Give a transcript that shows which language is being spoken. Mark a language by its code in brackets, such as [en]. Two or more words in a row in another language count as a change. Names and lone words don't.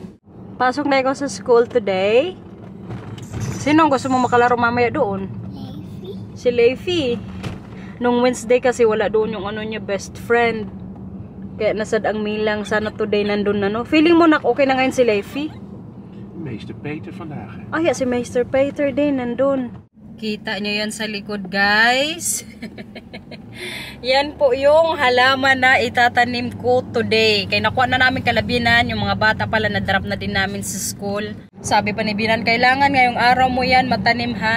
[tl] Pasok na ako sa school today. Sino gusto mo makalaro mamaya doon? Leify. Si Leify. Nung Wednesday kasi wala doon yung niya, best friend. Kaya nasad ang milang, sana today nandun na no. Feeling mo na okay na ngayon si Leify? [nl] Meester Peter vandaag. [tl] Oh ja, si Meester Peter din nandun. Kita nyo yan sa likod guys. Yan po yung halaman na itatanim ko today. Kaya nakuha na namin kalabinan. Yung mga bata pala na-drop na din namin sa school. Sabi pa ni Binan, kailangan ngayong araw mo yan matanim ha.